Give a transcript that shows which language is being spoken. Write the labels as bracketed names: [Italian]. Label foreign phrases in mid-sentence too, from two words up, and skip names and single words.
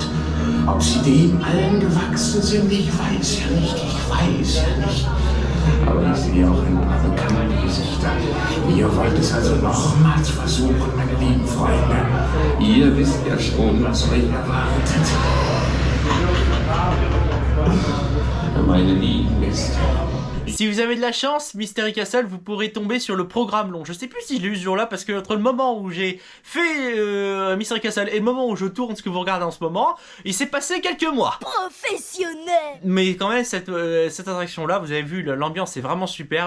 [German] Ob sie dem allen gewachsen sind, ich weiß ja nicht. Aber ich sehe auch ein paar bekannte Gesichter. Ihr wollt es also nochmals versuchen, meine lieben Freunde. Ihr wisst ja schon, was euch erwartet. Meine lieben Gäste. [French] Si vous avez de la chance, Mystery Castle, vous pourrez tomber sur le programme long. Je sais plus si je l'ai eu ce jour-là, parce que entre le moment où j'ai fait Mystery Castle et le moment où je tourne ce que vous regardez en ce moment, il s'est passé quelques mois. Professionnel. Mais quand même, cette attraction-là, vous avez vu, l'ambiance est vraiment superbe.